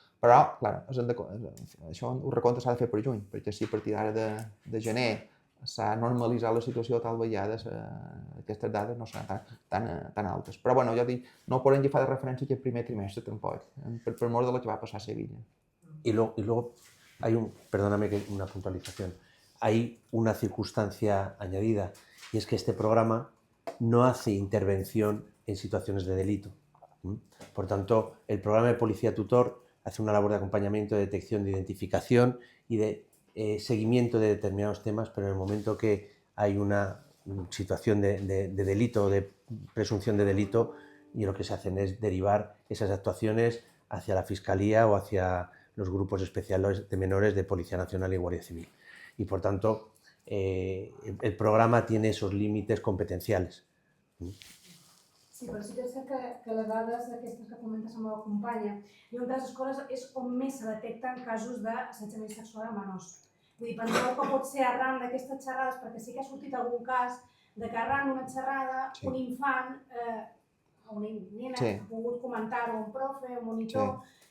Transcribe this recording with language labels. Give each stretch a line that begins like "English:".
Catalan: Però, clar, això el recompte s'ha de fer per juny, perquè si a partir d'ara de gener s'ha normalitzat la situació, tal vegada aquestes dades no seran tan altes. Però, bueno, ja dic, no podem agafar de referència aquest primer trimestre, tampoc, per mort de lo que va passar a Sevilla.
Spanish: Y luego hay perdóname una puntualización, hay una circunstancia añadida, y es que este programa no hace intervención en situaciones de delito. Por tanto, el programa de Policía Tutor hace una labor de acompañamiento, de detección, de identificación y de seguimiento de determinados temas, pero en el momento que hay una situación de delito o de presunción de delito, y lo que se hacen es derivar esas actuaciones hacia la Fiscalía o hacia los grupos especiales de menores de Policía Nacional y Guardia Civil. Y por tanto, el programa tiene esos límites competenciales.
Catalan: Sí, però sí que és cert que les dades aquestes que comentes amb la companya, i una de les escoles és on més se detecten casos d'assetjament sexual a menors. Vull dir, penseu que pot ser arran d'aquestes xerrades, perquè sí que ha sortit algun cas de que arran d'una xerrada un infant o una nena ha pogut comentar-ho a un profe, a un monitor.